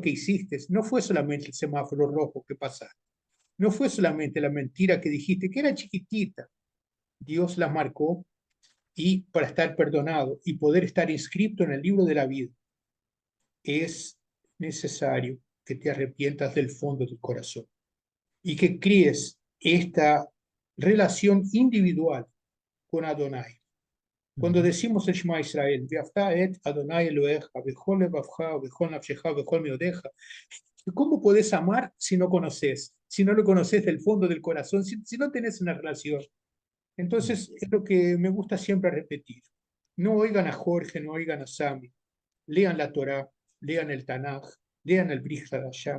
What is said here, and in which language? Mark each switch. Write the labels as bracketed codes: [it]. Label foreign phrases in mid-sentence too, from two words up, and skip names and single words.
[es] que hiciste, no fue solamente el semáforo rojo que pasaste, no fue solamente la mentira que dijiste, que era chiquitita, Dios la marcó y para estar perdonado y poder estar inscrito en el libro de la vida, es necesario que te arrepientas del fondo del corazón y que críes esta relación individual con Adonai. Cuando Ujú. decimos el [he] שמע ישראל, ואהבת את אדוני אלוהיך, בכל לבבך, בכל נפשך, בכל מאודך, [es] ¿cómo podés amar si no conoces? Si no lo conoces del fondo del corazón, si no tenés una relación. Entonces, es lo que me gusta siempre repetir. No oigan a Jorge, no oigan a Sami. Lean la Torá, lean el Tanaj, lean el Brit Hadashah.